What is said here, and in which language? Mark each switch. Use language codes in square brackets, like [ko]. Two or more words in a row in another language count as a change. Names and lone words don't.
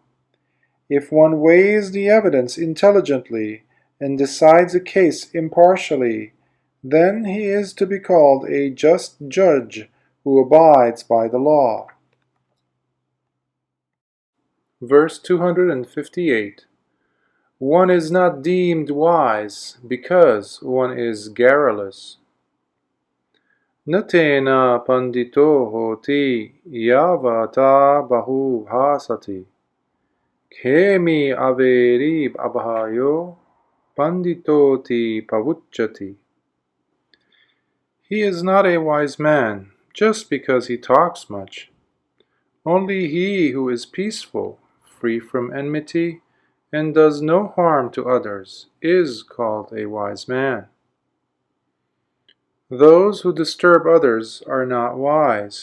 [en] If one weighs the evidence intelligently and decides a case impartially, then he is to be called a just judge who abides by the law." Verse 258. One is not deemed wise because one is garrulous. [pi] Natena pandito hoti yavata bahu bhasati khemi averi abhayo panditoti pavucchati. [en] He is not a wise man just because he talks much. Only he who is peaceful, free from enmity, and does no harm to others is called a wise man. Those who disturb others are not wise.